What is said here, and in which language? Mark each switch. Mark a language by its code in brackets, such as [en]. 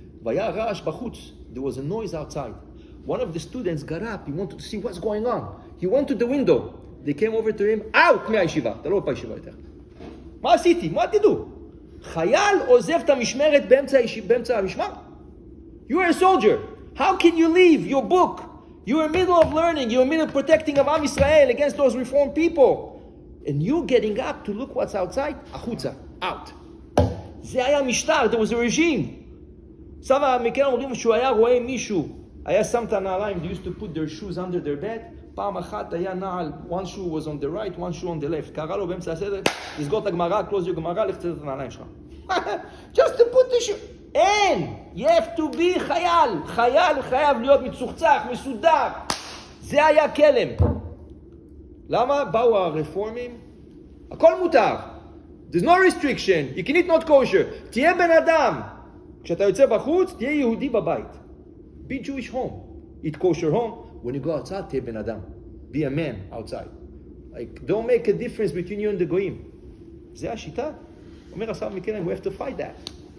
[he] והיה רעש בחוץ, [en] there was a noise outside. One of the students got up, he wanted to see what's going on. He went to the window. They came over to him, out [he] מהישיבה, אתה לא בישיבה יותר. מה עשיתי? מה תדעו? חייל עוזב את המשמרת באמצע המשמר? [en] You are a soldier. How can you leave your book? You're in the middle of learning. You're in the middle of protecting of Am Yisrael against those reformed people. And you getting up to look what's outside? [he] החוצה, [en] out. [he] זה היה משטר, [en] there was a regime. [he] סבא מכן אומרים שהוא היה רואה מישהו, היה שם את הנעליים, [en] they used to put their shoes under their bed, [he] פעם אחת היה נעל, [en] one shoe was on the right, one shoe on the left. [he] קרא לו באמצע הסדר, לסגור את הגמרא, [en] close your [he] גמרא, לך תצא את הנעליים שלך. [en] Just to put the shoe. אין! You have to be חייל. [he] חייל חייב להיות מצוחצח, מסודר. זה היה כלם. למה? באו הרפורמים. הכל מותר. [en] There's no restriction. You can eat not kosher. [he] תהיה בן אדם. כשאתה יוצא בחוץ, תהיה יהודי בבית. [en] Be Jewish home. Eat kosher home. When you go outside, [he] תהיה בן אדם. [en] Be a man outside. Like, don't make a difference between you and the goyim. [he] זה השיטה. אומר הסבא מכן, [en] we have to fight that.